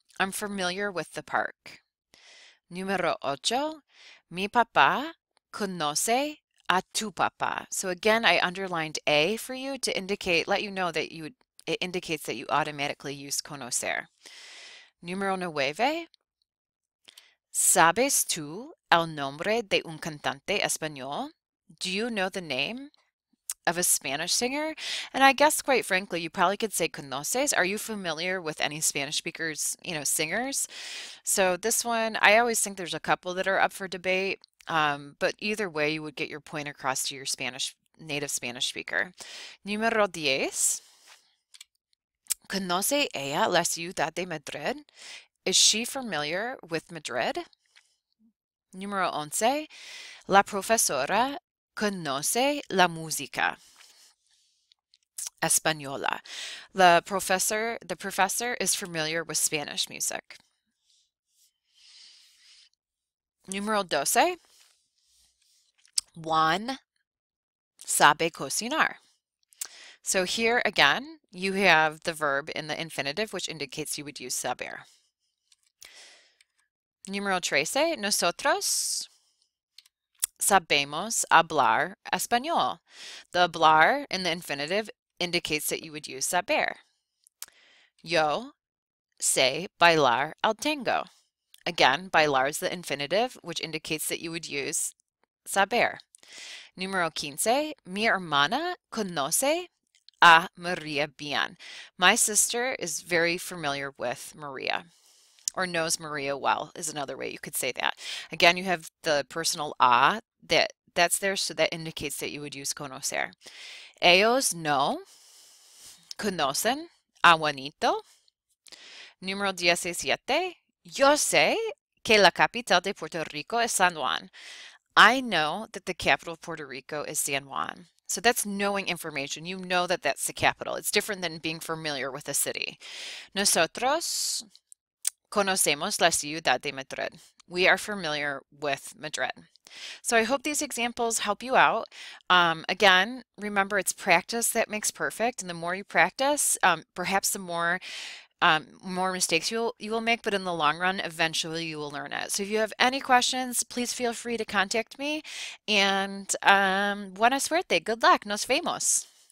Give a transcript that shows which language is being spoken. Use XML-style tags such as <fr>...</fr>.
<en>I'm familiar with the park.</en> <es>Número ocho. Mi papá conoce a tu papá.</es> <en>So again, I underlined A for you to indicate, let you know that it indicates that you automatically use conocer.</en> <es>Número nueve. ¿Sabes tú el nombre de un cantante español?</es> <en>Do you know the name of a Spanish singer? And I guess, quite frankly, you probably could say conoces. Are you familiar with any Spanish speakers, singers? So this one, I always think there's a couple that are up for debate, but either way, you would get your point across to your native Spanish speaker.</en> <es>Número 10. ¿Conoce ella la ciudad de Madrid?</es> <en>Is she familiar with Madrid?</en> <es>Número 11. La profesora conoce la música española.</es> <en>The professor is familiar with Spanish music.</en> <es>Número 12. Juan sabe cocinar.</es> <en>So here again, you have the verb in the infinitive, which indicates you would use saber.</en> <es>Número 13. Nosotros sabemos hablar español.</es> <en>The hablar in the infinitive indicates that you would use saber.</en> <es>Yo sé bailar el tango.</es> <en>Again, bailar is the infinitive, which indicates that you would use saber.</en> <es>Número 15. Mi hermana conoce a Maria bien.</es> <en>My sister is very familiar with Maria, or knows Maria well is another way you could say that. Again, you have the personal a that's there, so that indicates that you would use conocer.</en> <es>Ellos no conocen a Juanito. Número 17. Yo sé que la capital de Puerto Rico es San Juan.</es> <en>I know that the capital of Puerto Rico is San Juan. So that's knowing information. You know that that's the capital. It's different than being familiar with a city.</en> <es>Nosotros conocemos la ciudad de Madrid.</es> <en>We are familiar with Madrid. So I hope these examples help you out. Again, remember it's practice that makes perfect, and the more you practice, perhaps the more mistakes you will make, but in the long run, eventually you will learn it. So if you have any questions, please feel free to contact me. And</en> <es>buena suerte.</es> <en>Good luck.</en> <es>Nos vemos.</es>